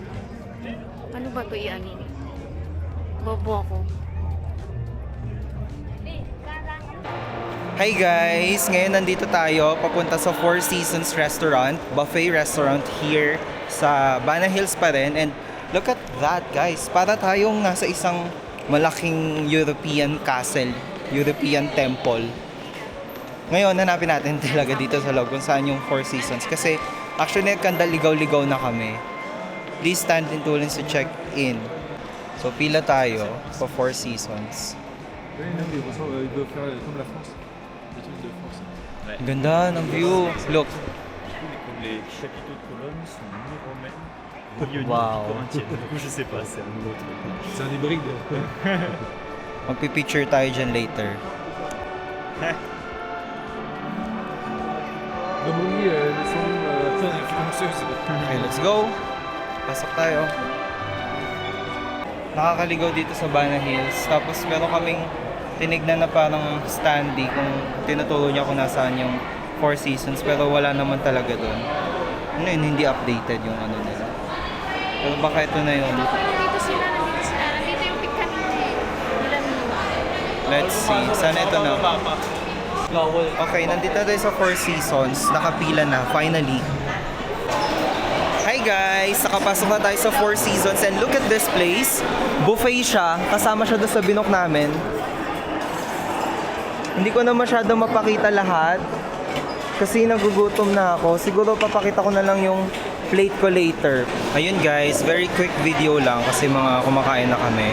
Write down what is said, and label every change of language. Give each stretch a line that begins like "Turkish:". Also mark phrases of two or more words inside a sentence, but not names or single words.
Filipino: Ano ba ito i-ano? Bobo ako.
English: Hi guys!
Filipino: Ngayon nandito tayo papunta sa Four Seasons Restaurant,
English: buffet restaurant here
Filipino: sa Bana Hills pa rin.
English: And look at that guys!
Filipino: Para tayong nasa isang malaking
English: European castle, European temple.
Filipino: Ngayon hanapin natin talaga dito sa loob kung saan yung Four Seasons. Kasi actually nagkandaligaw-ligaw na kami.
English: Please stand in tulins to check in.
Filipino: So pila tayo sa Four Seasons.
French: Oui, même les ressorts, ils doivent faire comme la France, les trucs de France.
Filipino: Ganda ng view. Look.
French: Comme les chapiteaux de colonnes sont ni romaines, ni Wow. corinthiennes. Du coup, je sais pas, c'est un autre. C'est un hybride.
Filipino: Magpipicture tayo dyan later.
French: Romani, elles sont très influenceuses.
English: Okay, let's go.
Filipino: Pasok tayo. Nakakaligaw dito sa Bana Hills. Tapos meron kaming tinignan na parang standee kung tinuturo niya kung nasaan yung Four Seasons. Pero wala naman talaga doon. Ano yun, hindi updated yung ano nila. Pero baka ito na yun. Nandito sila. Nandito yung pick kanina.
English: Let's see.
Filipino: Sana ito na. Okay, nandito tayo sa Four Seasons. Nakapila na, finally. Hi guys, nakapasok na tayo sa Four Seasons
English: and look at this place.
Filipino: Buffet siya, kasama siya doon sa binok namin. Hindi ko na masyado mapakita lahat kasi nagugutom na ako. Siguro papakita ko na lang yung plate ko later. Ayun guys,
English: very quick video
Filipino: lang kasi mga kumakain na kami.